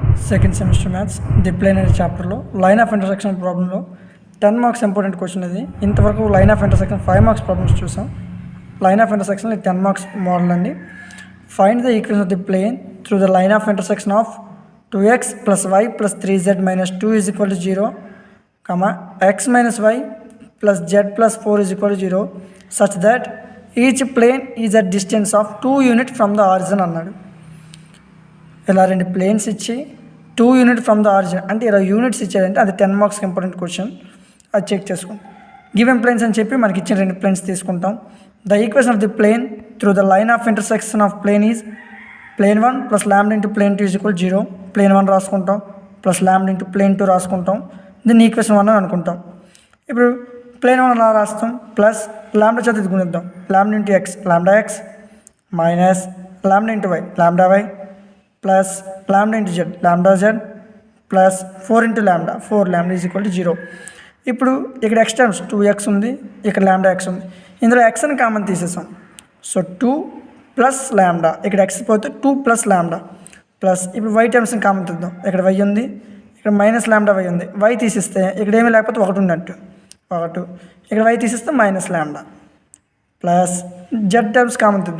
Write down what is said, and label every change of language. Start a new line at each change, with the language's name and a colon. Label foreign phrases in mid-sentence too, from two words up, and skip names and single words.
English: second semester maths
Telugu: ది ప్లేన్ అనే చాప్టర్లో
English: line of intersection
Telugu: ప్రాబ్లంలో
English: 10 marks important question
Telugu: ఇది. ఇంతవరకు
English: line of intersection 5 marks problems
Telugu: చూసాం.
English: line of intersection 10 marks model
Telugu: అండి.
English: find the equation of the plane through the line of intersection of 2x + y + 3z - 2 = 0, x - y + z + 4 = 0 such that each plane is at distance of 2 units from the origin అన్నాడు.
Telugu: ఇలా రెండు ప్లేన్స్ ఇచ్చి
English: 2 unit from the origin
Telugu: అంటే 20 యూనిట్స్ ఇచ్చాడంటే అది
English: 10 marks important question.
Telugu: అది చెక్ చేసుకోండి.
English: given planes
Telugu: అని చెప్పి మనకి ఇచ్చిన రెండు ప్లేన్స్ తీసుకుంటాం.
English: the equation of the plane through the line of intersection of plane is plane 1 + λ × plane 2 = 0.
Telugu: ప్లేన్ 1 రాసుకుంటాం ప్లస్ λ × ప్లేన్ 2 రాసుకుంటాం. దీన్ని ఈక్వేషన్ 1 అని అనుకుంటాం. ఇప్పుడు ప్లేన్ 1 అలా రాస్తాం ప్లస్ λ చేత ఇది గుణిద్దాం. λ × x λx మైనస్ λ × y λy ప్లస్ λ × z λz ప్లస్ 4 × λ 4λ = 0. ఇప్పుడు ఇక్కడ x టర్మ్స్ 2x ఉంది, ఇక్కడ λx ఉంది. ఇందులో x అని కామన్ తీసేసాం. సో 2 + λ, ఇక్కడ x పోతే 2 + λ ప్లస్ ఇప్పుడు y టర్మ్స్ని కామన్ తీద్దాం. ఇక్కడ y ఉంది, ఇక్కడ మైనస్ λy ఉంది. y తీసిస్తే ఇక్కడ ఏమీ లేకపోతే 1 ఉన్నట్టు 1, ఇక్కడ y తీసిస్తే మైనస్ λ ప్లస్ z టర్మ్స్ కామన్ తీద్దాం.